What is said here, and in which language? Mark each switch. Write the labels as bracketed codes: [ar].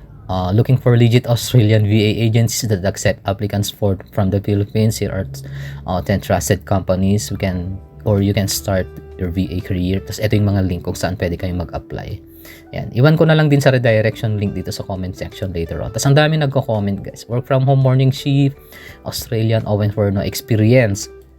[en] Looking for legit Australian VA agencies that accept applicants from the Philippines. Here are 10 trusted companies you can start your VA career. [tl] Tapos ito yung mga link kung saan pwede kayong mag-apply. Yan. Iwan ko na lang din sa redirection link dito sa comment section later on. Tapos ang dami nagko-comment guys. [en] Work from home morning shift, Australian open for no experience.